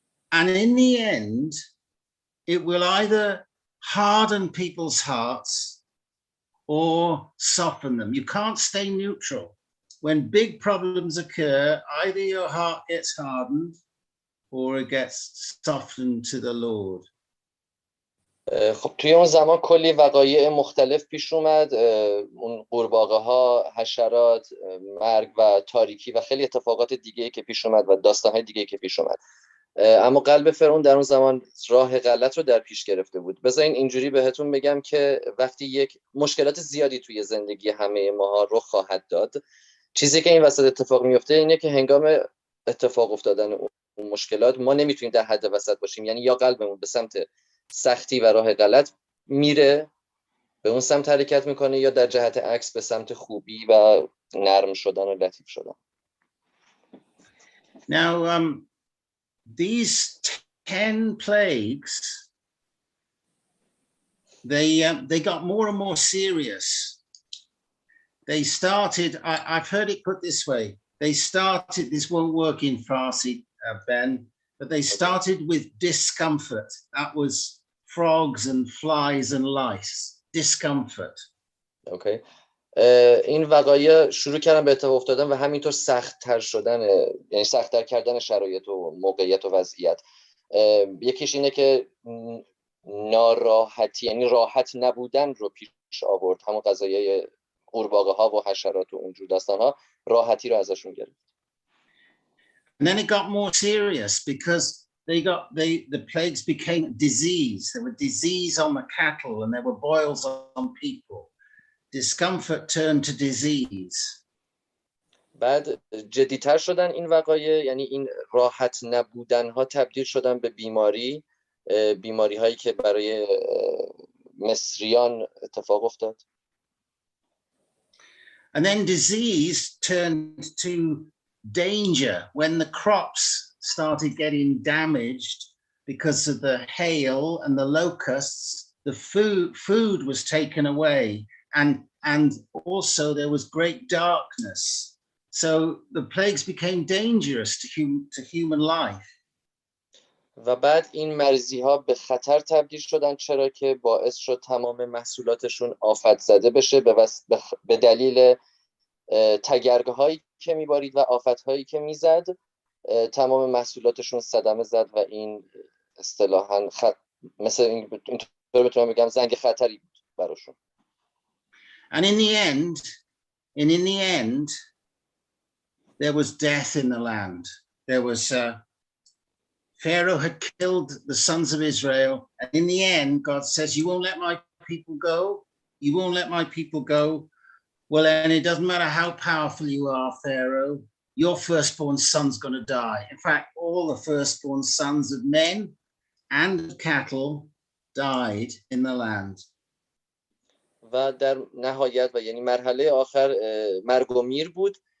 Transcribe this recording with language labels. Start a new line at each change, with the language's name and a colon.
English: And in the end, it will either harden people's hearts or soften them. You can't stay neutral. When big problems occur, either your heart gets hardened or it gets softened to the Lord.
Persian: خب توی اون زمان کلی وقایع مختلف پیش اومد، اون قورباغه ها، حشرات، مرگ و تاریکی و خیلی اتفاقات دیگه‌ای که پیش اومد و داستان‌های دیگه‌ای که پیش اومد. اما قلب فرعون در اون زمان راه غلط رو در پیش گرفته بود. بذارین اینجوری بهتون بگم که وقتی یک مشکلات زیادی توی زندگی همه ماها رخ خواهد داد، چیزی که این وسط اتفاق میفته اینه که هنگام اتفاق افتادن اون مشکلات ما نمیتونیم در حد وسط باشیم. یعنی یا قلبمون به سمت سختی و راه غلط میره، به اون سمت حرکت میکنه، یا در جهت عکس به سمت خوبی و نرم شدن و لطیف شدن.
English: Now, these 10 plagues, they got more and more serious. They started, I've heard it put this way, they started, this won't work in Farsi, Ben, but they started with discomfort. That was frogs and flies and lice, discomfort. Okay.
Persian: این وقایع شروع کردن به اتفاق افتادن و همینطور سخت‌تر شدن، یعنی سخت‌تر کردن شرایط و موقعیت و وضعیت. یکیش اینه که ناراحتی، یعنی راحت نبودن رو پیش آورد. همون قضایای قورباغه ها و حشرات و اونجور داستان ها راحتی رو ازشون گرفت.
English: And then it got more serious because the plagues became disease. There were disease on the cattle and there were boils on people. Discomfort turned to disease.
Persian: بعد جدی‌تر شدن این وقایع، یعنی این راحت نبودن ها تبدیل شدن به بیماری هایی که برای مصریان اتفاق افتاد.
English: And then disease turned to danger when the crops started getting damaged because of the hail and the locusts. The food was taken away, and also there was great darkness. So the plagues became dangerous to human life.
Persian: و بعد این مرزی ها به خطر تبدیل شدن، چرا که باعث شد تمام محصولاتشون آفت زده بشه به دلیل تگرگ هایی که میبارید و آفت هایی که میزد. تمام محصولاتشون صدمه زد و این اصطلاحاً مثل اینطور بتونم بگم زنگ خطری بود براشون.
English: And in the end, there was death in the land. There was Pharaoh had killed the sons of Israel, and in the end, God says, "You won't let my people go. You won't let my people go." Well, and it doesn't matter how powerful you are, Pharaoh. Your firstborn son's going to die. In fact, all the firstborn sons of men and cattle died in the land.
Persian: و در نهایت و یعنی مرحله آخر مرگ و میر بود.